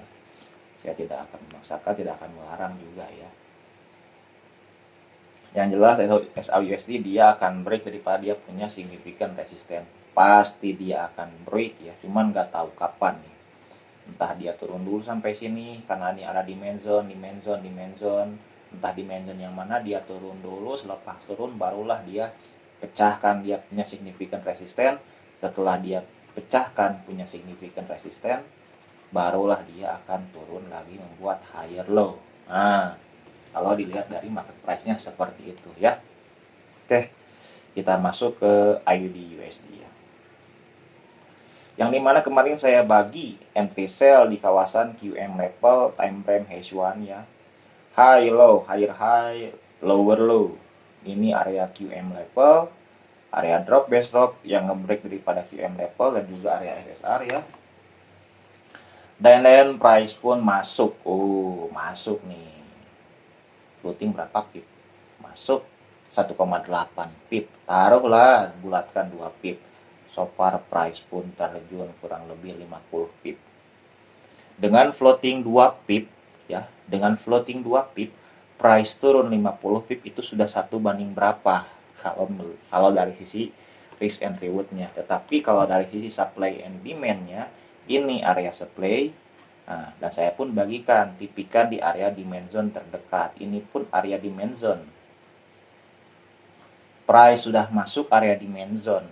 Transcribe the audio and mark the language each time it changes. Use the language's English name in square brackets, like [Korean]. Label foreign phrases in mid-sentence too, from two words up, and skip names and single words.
[Indonesian] Saya tidak akan memaksakan, tidak akan melarang juga ya. Yang jelas XAU-USD dia akan break daripada dia punya [English] significant resistance. [Indonesian] Pasti dia akan break ya, cuman nggak tahu kapan nih. Entah dia turun dulu sampai sini karena ini ada [English] demand zone. [Indonesian] Entah [English] demand zone [Indonesian] yang mana dia turun dulu, selepas turun barulah dia pecahkan dia punya [English] significant resistance. [Indonesian] Setelah dia pecahkan punya [English] significant resistance, [Indonesian] barulah dia akan turun lagi membuat [English] higher low. [Indonesian] Nah, kalau dilihat dari [English] market price- [Indonesian] nya seperti itu ya. Oke, kita masuk ke AUD-USD ya. Yang dimana kemarin saya bagi [English] entry sell [Indonesian] di kawasan [English] QM level time frame H1 [Indonesian] ya. [English] High low, higher high, lower low. [Indonesian] Ini area [English] QM level, [Indonesian] area [English] drop base drop [Indonesian] yang ngebreak daripada [English] QM level [Indonesian] dan juga area RSR ya. Dan price pun masuk. Masuk nih. Floating berapa pip? Masuk 1,8 pip. Taruhlah bulatkan 2 pip. [English] So far [Indonesian] price pun terjun kurang lebih 50 pip. Dengan floating 2 pip ya, dengan floating 2 pip, price turun 50 pip itu sudah 1 banding berapa kalau dari sisi [English] risk and reward- [Indonesian] nya. Tetapi kalau dari sisi [English] supply and demand- [Indonesian] nya, ini area supply. Nah, dan saya pun bagikan, tipikan di area [English] demand zone [Indonesian] terdekat. Ini pun area [English] demand zone. [Indonesian] Price sudah masuk area [English] demand zone.